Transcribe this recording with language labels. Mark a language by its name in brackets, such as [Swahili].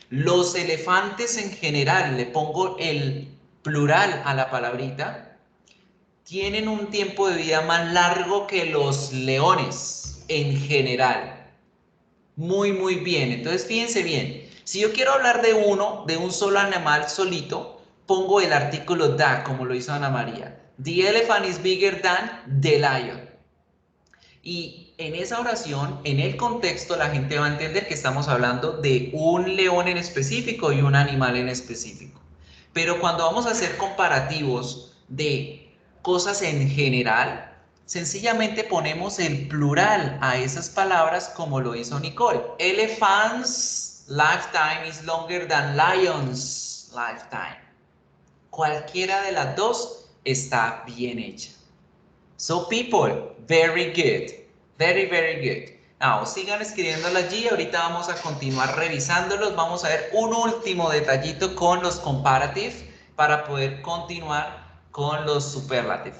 [Spanish] Los elefantes en general, le pongo el plural a la palabrita, tienen un tiempo de vida más largo que los leones en general. Muy, muy bien. Entonces, fíjense bien. Si yo quiero hablar de uno, de un solo animal solito, pongo el artículo that, como lo hizo Ana María. [English] The elephant is bigger than the lion. [Spanish] Y en esa oración, en el contexto, la gente va a entender que estamos hablando de un león en específico y un animal en específico. Pero cuando vamos a hacer comparativos de cosas en general, sencillamente ponemos el plural a esas palabras como lo hizo Nicole. [English] Elephant's lifetime is longer than lion's lifetime. [Spanish] Cualquiera de las dos está bien hecha. [English] So people, very good. Very, very good. [Spanish] Now, sigan escribiéndolo allí. Ahorita vamos a continuar revisándolos. Vamos a ver un último detallito con los comparative para poder continuar con los superlative.